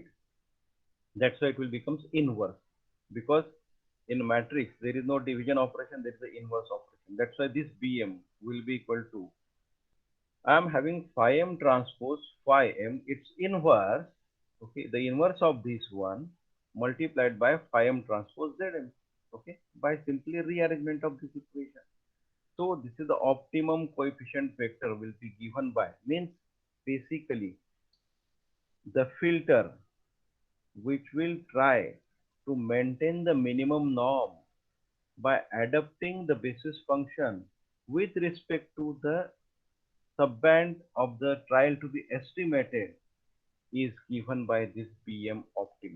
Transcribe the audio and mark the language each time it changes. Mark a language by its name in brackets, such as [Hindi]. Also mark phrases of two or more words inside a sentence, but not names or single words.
[English] That's why it will becomes inverse, because in matrix there is no division operation, there is the inverse operation. That's why this Bm will be equal to, I am having phi m transpose phi m, its inverse. Okay, the inverse of this one multiplied by phi m transpose Zm. Okay, by simply rearrangement of this equation. So this is the optimum coefficient vector will be given by, means basically the filter which will try to maintain the minimum norm by adapting the basis function with respect to the subband of the trial to be estimated is given by this Bm optimum.